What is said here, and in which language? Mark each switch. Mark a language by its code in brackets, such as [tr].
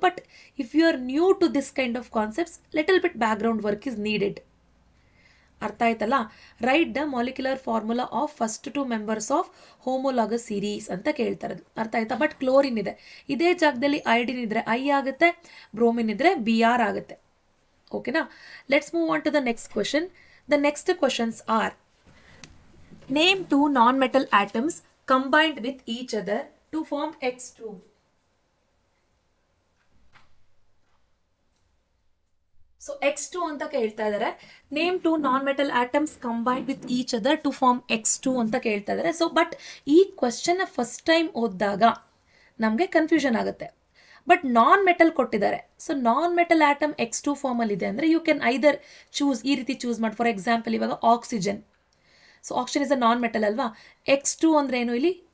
[en] But if you are new to this kind of concepts, little bit background work is needed. [kn] ಅರ್ಥ ಆಯ್ತಲ್ಲ? [en] right the molecular formula of first 2 members of homologous series [kn] ಅಂತ ಕೇಳ್ತಾರದು. ಅರ್ಥ ಆಯ್ತಾ? But chlorine ಇದೆ, ಇದೇ ಜಾಗದಲ್ಲಿ iodine ಇದ್ರೆ I ಆಗುತ್ತೆ, ಬ್ರೋಮಿನ್ ಇದ್ರೆ BR ಆಗುತ್ತೆ. [en] ಓಕೆನಾ? Let's move on to the next question. The next questions are: name 2 non-metal atoms combined with each other to form X2. [kn] So X2 ಅಂತ ಕೇಳ್ತಾ ಇದ್ದಾರೆ. [en] name 2 non-metal atoms combined with each other to form X2 [kn] ಅಂತ ಕೇಳ್ತಾ ಇದ್ದಾರೆ. So but ಈ ಕ್ವಶನ್ನ first time ಓದಿದಾಗ ನಮಗೆ confusion ಆಗುತ್ತೆ. ಬಟ್ ನಾನ್ ಮೆಟಲ್ ಕೊಟ್ಟಿದ್ದಾರೆ. So non metal atom X2 ಫಾರ್ಮಲ್ಲಿ ಇದೆ ಅಂದರೆ [en] you can either choose, [kn] ಈ ರೀತಿ ಚೂಸ್ ಮಾಡಿ. ಫಾರ್ ಎಕ್ಸಾಂಪಲ್ ಇವಾಗ oxygen. So [en] oxygen is a non metal [kn] ಅಲ್ವಾ? X2 ಅಂದರೆ ಏನು ಇಲ್ಲಿ?